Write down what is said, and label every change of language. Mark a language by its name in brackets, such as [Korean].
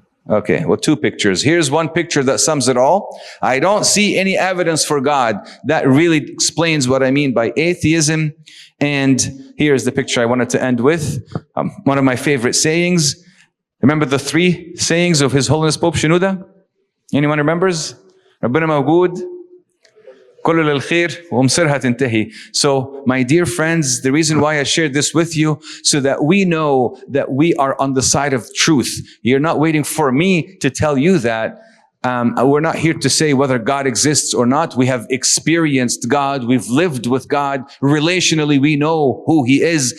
[English] Okay, well, 2 pictures. Here's one picture that sums it all. I don't see any evidence for God. That really explains what I mean by atheism. And here's the picture I wanted to end with. One of my favorite sayings. Remember the 3 sayings of His Holiness Pope Shenouda? Anyone remembers? [Arabic] Rabbuna Mawgood, كله للخير ومصيرها تنتهي. [English] So, my dear friends, the reason why I shared this with you, so that we know that we are on the side of truth. You're not waiting for me to tell you that. We're not here to say whether God exists or not. We have experienced God. We've lived with God. Relationally, we know who He is.